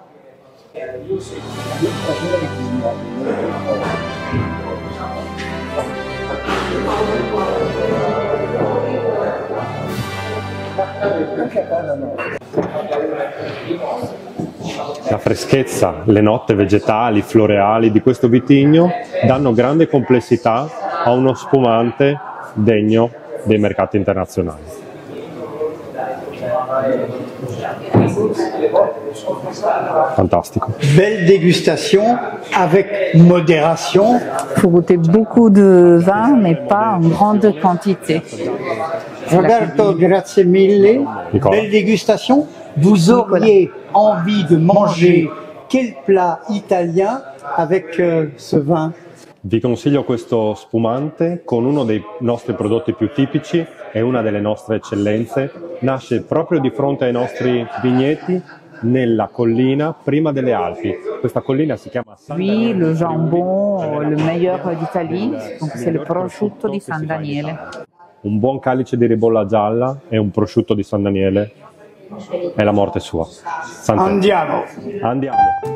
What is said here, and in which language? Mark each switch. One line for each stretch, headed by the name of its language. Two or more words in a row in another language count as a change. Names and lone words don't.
Italian: La freschezza, le note vegetali, floreali di questo vitigno danno grande complessità a uno spumante degno dei mercati internazionali. Fantastico.
French: Belle dégustation avec modération. Il faut goûter beaucoup de vin, mais pas en grande quantité.
Italian: Roberto, grazie mille.
French: Belle dégustation. Vous auriez envie de manger quel plat italien avec ce vin?
Italian: Vi consiglio questo spumante con uno dei nostri prodotti più tipici e una delle nostre eccellenze. Nasce proprio di fronte ai nostri vigneti nella collina prima delle Alpi. Questa collina si chiama San Daniele.
French: Puis le jambon, le meilleur d'Italie, donc c'est le
Italian: prosciutto di San Daniele. Un buon calice di ribolla gialla e un prosciutto di San Daniele è la morte sua. Andiamo! Andiamo!